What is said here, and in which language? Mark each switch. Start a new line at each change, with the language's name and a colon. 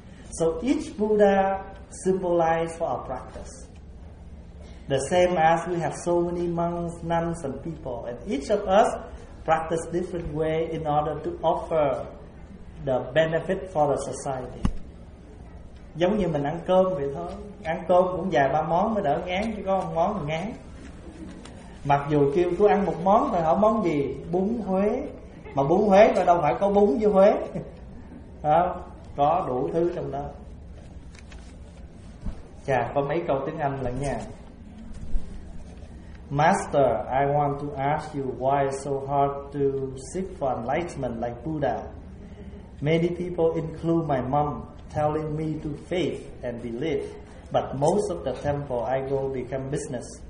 English: So each Buddha symbolize for our practice. The same as we have so many monks, nuns, and people, and each of us practice different way in order to offer the benefit for the society.
Vietnamese: Giống như mình ăn cơm vậy thôi. Ăn cơm cũng vài ba món mới đỡ ngán, chứ có một món mà ngán. Mặc dù kêu tôi ăn một món, tôi hỏi món gì? Bún Huế. Mà bún Huế mà đâu phải có bún với Huế à, có đủ thứ trong đó. Chà, có mấy câu tiếng Anh lận nha.
English: Master, I want to ask you why it's so hard to seek for enlightenment like Buddha. Many people, include my mom, telling me to faith and believe, but most of the temple I go become business.